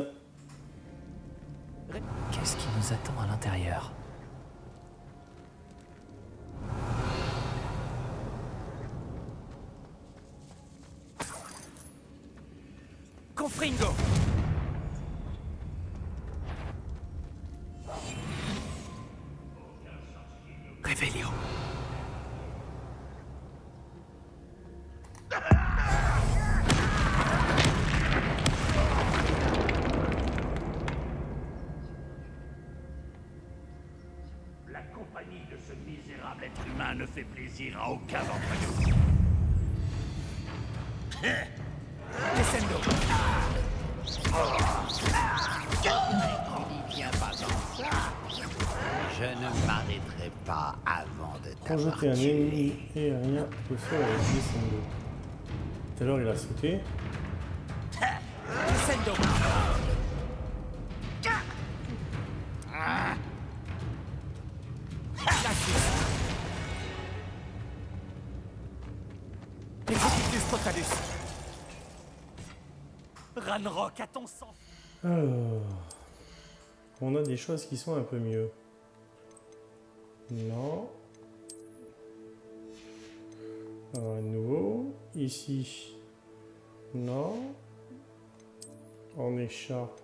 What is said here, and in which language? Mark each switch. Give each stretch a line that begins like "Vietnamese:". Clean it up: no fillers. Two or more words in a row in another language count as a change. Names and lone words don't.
French: Qu'est-ce qui nous attend à l'intérieur? Confringo. Revelio. La compagnie de ce misérable être humain ne fait plaisir à aucun d'entre nous. Descendo. Viens pas dans ça. Je ne m'arrêterai pas avant de t'avoir Projeter un tué. ennemi aérien au sol avec Descendo. Tout à l'heure, il a sauté. Descendo. Executus Totalus. Ranrock à ton sang. Alors, on a des choses qui sont un peu mieux. Non. Alors, à nouveau, ici. Non. En écharpe.